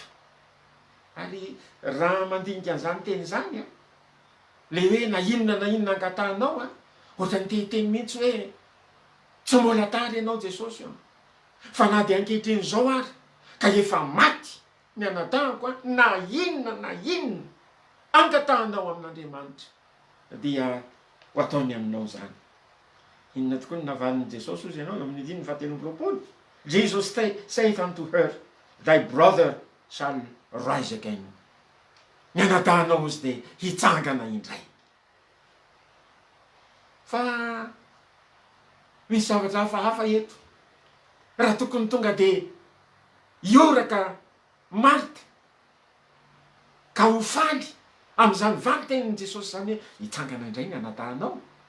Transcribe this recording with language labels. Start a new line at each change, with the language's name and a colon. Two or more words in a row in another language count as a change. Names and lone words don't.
Malagasy: Ary raha mandinika an'izany teny zany le hoe na inona angatahanao ohatran'ny tehiteny mihitsy hoe tsy mbola tary ianao Jesosy fa na de ankehitriny zao ary ka efa maty ny anadahako na inona angatahanao amin'Andriamanitra dia ho ataony aminao zany. Inona tokoa ny navalin'i Jesosy ozy ianao amin'ny 19:20.
English: Jesus saith unto her, thy brother shall rise again.
Malagasy: Ny anadahanao izy de hitsangana indray. Fa misy zavatra hafahafa eto. Raha tokony tonga de ioraka Marta ka ho faly amin'izany valy tenin'i Jesosy zany hoe hitsangana indray ny anadahanao.